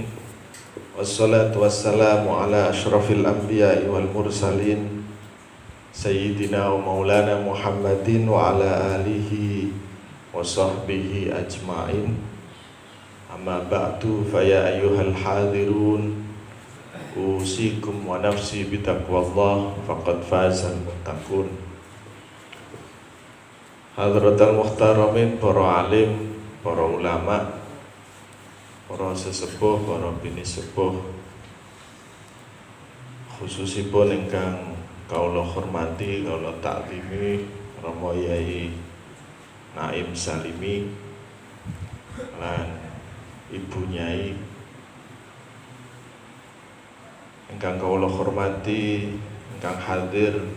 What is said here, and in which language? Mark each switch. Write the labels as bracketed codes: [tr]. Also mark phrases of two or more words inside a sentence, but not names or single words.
[ar] والصلاة والسلام على أشرف الأنبياء والمرسلين سيدنا ومولانا محمد وعلى آله وصحبه أجمعين. أما بعد فيا أيها الحاضرون، أوصيكم ونفسي بتقوى الله فقد فاز المتقون. حضرات المحترمين, [jv] para alim, para ulama, para sesepuh, para bini sepuh, khususipun ingkang kaula hormati, kaula taklimi Rama Yai Naim Salimi lan Ibu Nyai ingkang kaula hormati, ingkang hadir